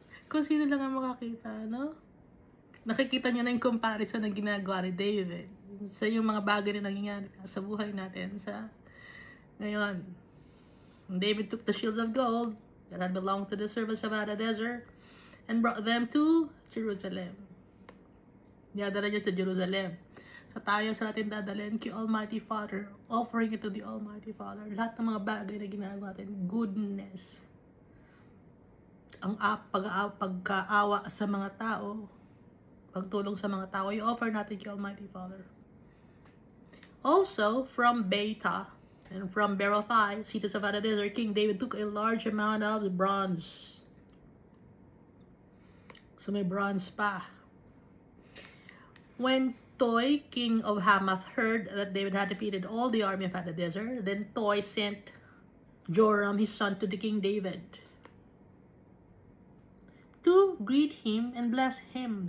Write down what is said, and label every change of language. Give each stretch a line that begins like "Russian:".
Filipino: Kung sino lang ang makakita, no? Nakikita nyo na yung comparison na ginagawa ni David sa yung mga bagay na nangyayari sa buhay natin sa ngayon.
English: David took the shields of gold that had belonged to the servants of Hadadezer and brought them to Jerusalem.
Filipino: Dinadala niya sa Jerusalem. So tayo sa natin dadalhin kay Almighty Father,
English: offering it to the Almighty Father.
Filipino: Lahat ng mga bagay na ginagawa natin, goodness, ang pagkaawa sa mga tao, pagtulong sa mga tao, i-offer natin kay Almighty Father.
English: Also, from Beta and from Berothai, cities of Hadadezer, King David took a large amount of bronze.
Filipino: So may bronze pa. When
English: Toi, king of Hamath, heard that David had defeated all the army of Hadadezer, then Toi sent Joram, his son, to the King David to greet him and bless him.